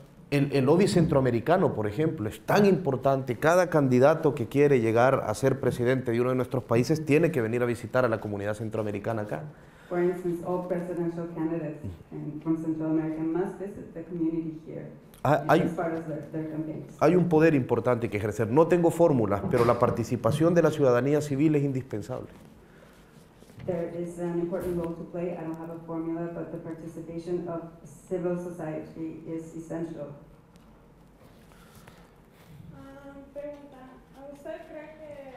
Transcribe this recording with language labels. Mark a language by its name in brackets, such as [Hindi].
[Spanish] El lobby centroamericano, por ejemplo, es tan importante. Cada candidato que quiere llegar a ser presidente de uno de nuestros países tiene que venir a visitar a la comunidad centroamericana acá. [English] For instance, all presidential candidates from Central America must visit the community here as part of their campaigns. [Spanish] Hay un poder importante que ejercer. No tengo fórmulas, pero la participación de la ciudadanía civil es indispensable. [English] There is an important role to play. I don't have a formula, but the participation of civil society is essential. [Spanish] Pregunta, ¿usted cree que